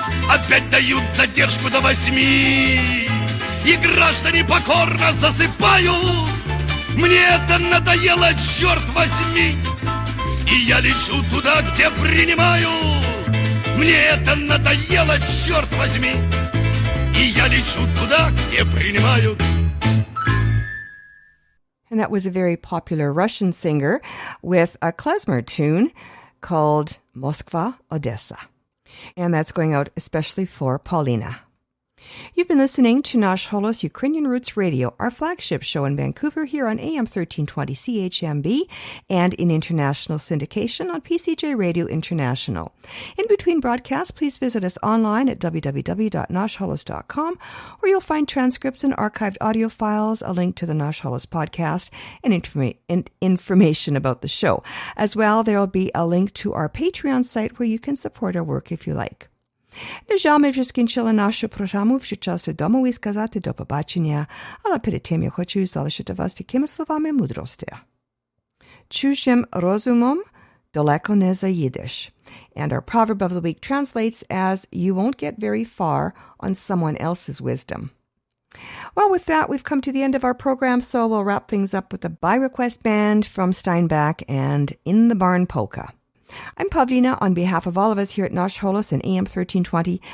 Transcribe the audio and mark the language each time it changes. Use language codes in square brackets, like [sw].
[ru] Опять дают задержку до 8, и граждане покорно засыпают. Мне это надоело, черт возьми, и я лечу туда, где принимают. Мне это надоело, черт возьми, и я лечу туда, где принимают. [en] And that was a very popular Russian singer with a klezmer tune called Moskva, Odessa. And that's going out especially for Paulina. You've been listening to Nash Holos Ukrainian Roots Radio, our flagship show in Vancouver here on AM 1320 CHMB and in international syndication on PCJ Radio International. In between broadcasts, please visit us online at www.nashholos.com, where you'll find transcripts and archived audio files, a link to the Nash Holos podcast, and information about the show. As well, there will be a link to our Patreon site where you can support our work if you like. [uk] На жаль, ми вже скінчили нашу програму, вже час додому і сказати до побачення, але перед тим я хочу залишити вас такими словами мудрості. Чужим розумом далеко не заїдеш. [en] And our proverb of the week translates as, you won't get very far on someone else's wisdom. Well, with that, we've come to the end of our program, so we'll wrap things up with a by request band from Steinbach and In the Barn Polka. I'm Pavlina on behalf of all of us here at Nash Holos and AM 1320.